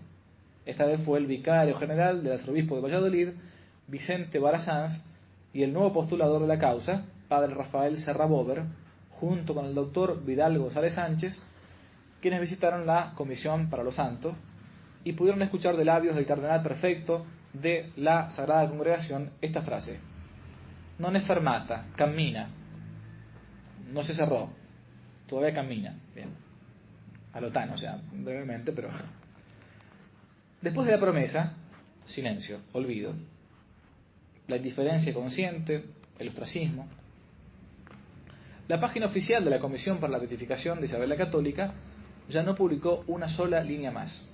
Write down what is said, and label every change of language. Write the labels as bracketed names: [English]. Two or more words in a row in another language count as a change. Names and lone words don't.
[Spanish] Esta vez fue el vicario general del arzobispo de Valladolid, Vicente Barasanz, y el nuevo postulador de la causa, padre Rafael Serra Bover, junto con el doctor Vidal González Sánchez, quienes visitaron la Comisión para los Santos y pudieron escuchar de labios del cardenal prefecto de la Sagrada Congregación esta frase: [Italian] non è fermata, cammina. [Spanish] No se cerró, todavía camina. Bien, a lo tan, o sea, brevemente, pero... Después de la promesa, silencio, olvido, la indiferencia consciente, el ostracismo. La página oficial de la Comisión para la Beatificación de Isabel la Católica ya no publicó una sola línea más.